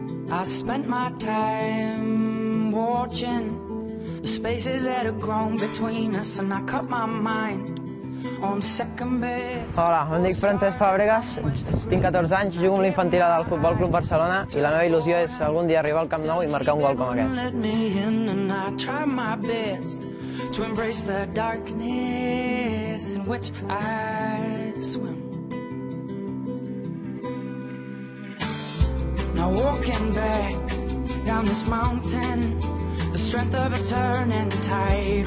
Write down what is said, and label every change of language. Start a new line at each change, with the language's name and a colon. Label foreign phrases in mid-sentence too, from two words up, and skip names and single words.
English: I spent my time watching the spaces that have grown between us, and I cut my mind on second base.
Catalan: Hola, em dic Francesc Fàbregas, tinc 14 anys, jugo amb l'infantil del Futbol Club Barcelona i la meva il·lusió és algun dia arribar al Camp Nou i marcar un gol com aquest.
English: To embrace the darkness in which I swim. Now walking back down this mountain, the strength of a turning tide.